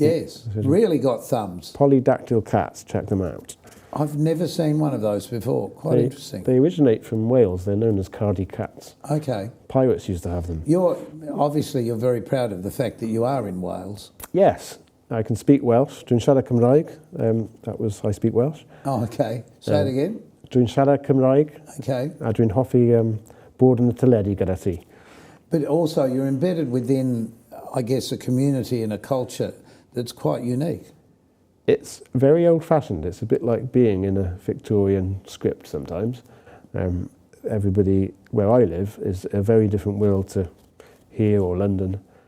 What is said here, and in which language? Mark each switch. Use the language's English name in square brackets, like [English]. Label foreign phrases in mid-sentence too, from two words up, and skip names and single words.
[English] Yes, really got thumbs. Polydactyl cats, check them out. I've never seen one of those before. Quite interesting. They originate from Wales. They're known as cardi cats. Okay. Pirates used to have them. You're very proud of the fact that you are in Wales. Yes. I can speak Welsh. [Welsh] Dwi'n siarad Cymraeg. [English] I speak Welsh. Oh, okay. Say it again. [Welsh] Dwi'n siarad Cymraeg. [English] Okay. [Welsh] A dwi'n hoffi bod yn y teledu gyda ti. [English] But also you're embedded within, I guess, a community and a culture that's quite unique. It's very old-fashioned. It's a bit like being in a Victorian script sometimes. Everybody where I live is a very different world to here or London.